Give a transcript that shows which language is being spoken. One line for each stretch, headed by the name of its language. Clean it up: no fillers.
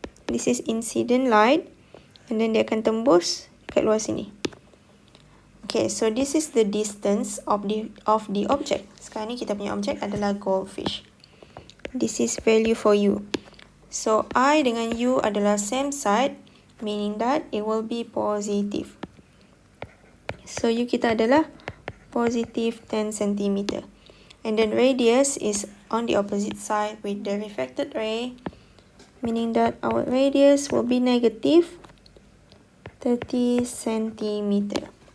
English: This is incident light, and then
Malay: dia akan tembus kat luar sini.
English: Okay, so this is the distance of the object.
Malay: Sekarang ni kita punya
English: object adalah goldfish. This is value for U. So I
Malay: dengan
English: U adalah same side, meaning that it will be positive. So U
Malay: kita adalah
English: positive 10 cm. And then radius is on the opposite side with the refracted ray, meaning that our radius will be negative 30 cm.